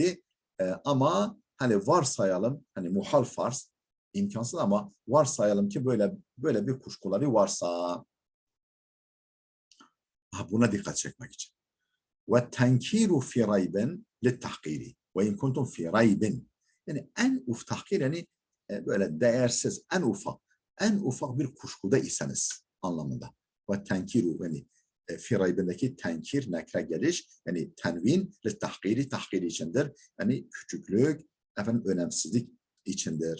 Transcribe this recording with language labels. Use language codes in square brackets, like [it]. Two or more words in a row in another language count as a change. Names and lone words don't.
[tr] Ama hani varsayalım, hani muhal farz, imkansız ama varsayalım ki böyle bir kuşkuları varsa, buna dikkat çekmek için. [ar] والتنكير في ريب للتحقير وإن كنتم في ريب. [tr] Yani en ufak tahkir, yani böyle değersiz, en ufak bir kuşkuda iseniz anlamında. Ve tenkiru, yani fi raybindeki tenkir, nekre geliş, yani tenvin littahkiri, tahkir içindir. Yani küçüklük, efendim önemsizlik içindir.